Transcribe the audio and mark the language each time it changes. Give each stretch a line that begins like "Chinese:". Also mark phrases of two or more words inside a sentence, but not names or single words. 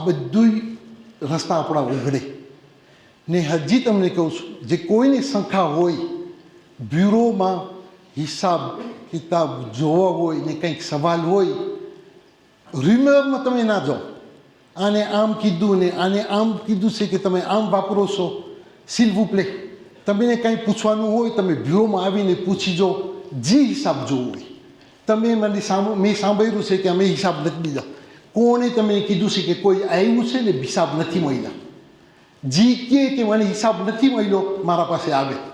Gujarati: બધું રસ્તા આપણા ઉઘડે ને હજી તમને કહું છું જે કોઈની શંકા હોય બ્યુરોમાં હિસાબ કિતાબ જોવા હોય ને કંઈક સવાલ હોય રિમ્યુરમાં તમે ના જાઓ આને આમ કીધું ને આને આમ કીધું છે કે તમે આમ વાપરો છો,
French: s'il vous plaît
Gujarati: તમને કાંઈ પૂછવાનું હોય તમે બ્યુરોમાં આવીને પૂછી જો, જે હિસાબ જોવો હોય. તમે મને મેં સાંભળ્યું છે કે અમે હિસાબ નથી દીધા. કોણે તમને કીધું છે કે કોઈ આવ્યું છે ને હિસાબ નથી મળ્યા? જી કે મને હિસાબ નથી મળ્યો મારા પાસે આવે.